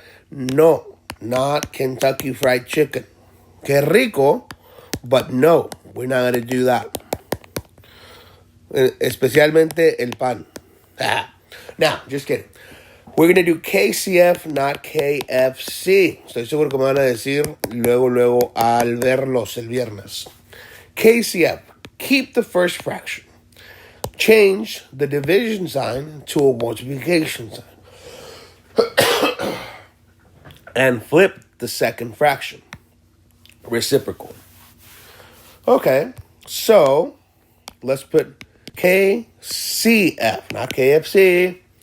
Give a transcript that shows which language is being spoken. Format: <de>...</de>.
<en>No, not Kentucky Fried Chicken.</en> <es>Que rico,</es> <en>but no, we're not going to do that.</en> <es>Especialmente el pan.</es> <en>Now, just kidding. We're going to do KCF, not KFC.</en> <es>Estoy seguro que me van a decir luego al verlos el viernes.</es> <en>KCF, keep the first fraction. Change the division sign to a multiplication sign. And flip the second fraction. Reciprocal. Okay, so let's put KCF, not KFC.</en>